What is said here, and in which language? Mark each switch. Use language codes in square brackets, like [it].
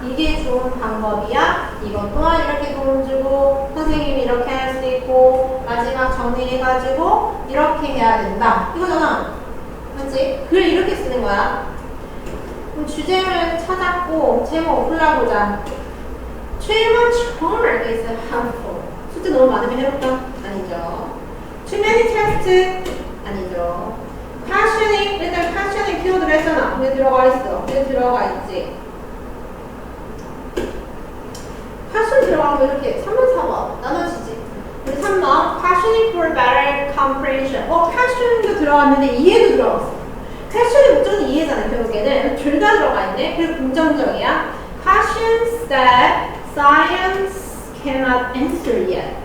[ko] 이게 좋은 방법이야? 이것 또한 이렇게 도움 주고 선생님이 이렇게 할 수 있고 마지막 정리해가지고 이렇게 해야 된다. 이거잖아. 맞지? 글 이렇게 쓰는 거야. 그럼 주제를 찾았고 제목 골라보자. [en] Too much homework is harmful. [ko] 숙제 너무 많으면 해롭다? 아니죠. [en] Too many tests? 아니죠. [ko] Questioning, 일단 questioning 키워드를 했잖아. 근데 들어가 있어. 근데 들어가 있지. question 들어가면 이렇게 3번, 4번 나눠지지. 그리고 3번 [en] questioning for better comprehension. [ko] questioning도 들어갔는데 이해도 들어갔어. questioning 목적은 이해잖아. 결국에는 둘 다 들어가 있네. 그리고 긍정적이야. [en] Questions that science cannot answer yet.